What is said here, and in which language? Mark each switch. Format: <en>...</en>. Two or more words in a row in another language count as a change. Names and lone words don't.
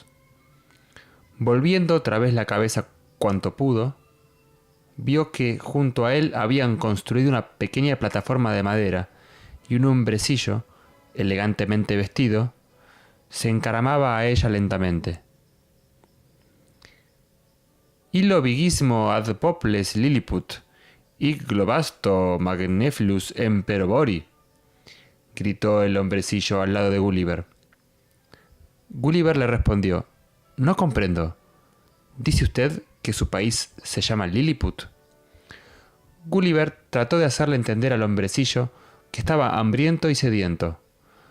<es>Volviendo otra vez la cabeza cuanto pudo, vio que junto a él habían construido una pequeña plataforma de madera y un hombrecillo, elegantemente vestido, se encaramaba a ella lentamente. «Illo vigismo ad poples Lilliput, hic globasto magneflus emperobori», gritó el hombrecillo al lado de Gulliver. Gulliver le respondió: «No comprendo. ¿Dice usted que su país se llama Lilliput?» Gulliver trató de hacerle entender al hombrecillo que estaba hambriento y sediento.</es>